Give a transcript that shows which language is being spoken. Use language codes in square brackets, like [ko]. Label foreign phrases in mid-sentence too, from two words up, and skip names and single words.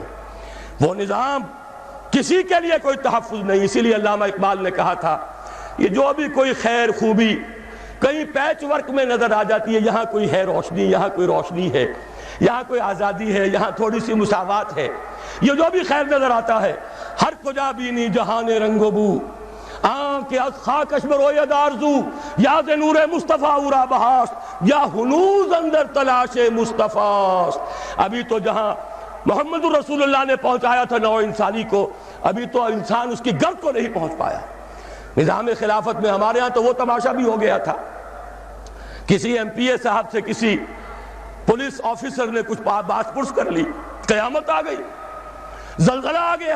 [ur] وہ نظام، کسی کے لیے کوئی تحفظ نہیں. اسی لیے علامہ اقبال نے کہا تھا، یہ جو بھی کوئی خیر خوبی کہیں پیچ ورک میں نظر آ جاتی ہے، یہاں کوئی ہے روشنی، یہاں کوئی روشنی ہے، یہاں کوئی آزادی ہے، یہاں تھوڑی سی مساوات ہے. یہ جو بھی خیر نظر آتا ہے، [fa] ہر کجا بینی جہان رنگ و بو، آنکھ از خاکش بروید آرزو، یا ز نور مصطفیٰ اورا بہاست، یا ہنوز اندر تلاش مصطفیٰ. [ur] ابھی تو جہاں محمد رسول اللہ نے پہنچایا تھا نوع انسانی کو، ابھی تو انسان اس کی گرد کو نہیں پہنچ پایا. نظام خلافت میں ہمارے ہاں تو وہ تماشا بھی ہو گیا تھا، کسی ایم پی اے صاحب سے کسی [en] police officer [ur] نے کچھ بات پرس کر لی، قیامت آ گئی، زلزلہ آ گیا.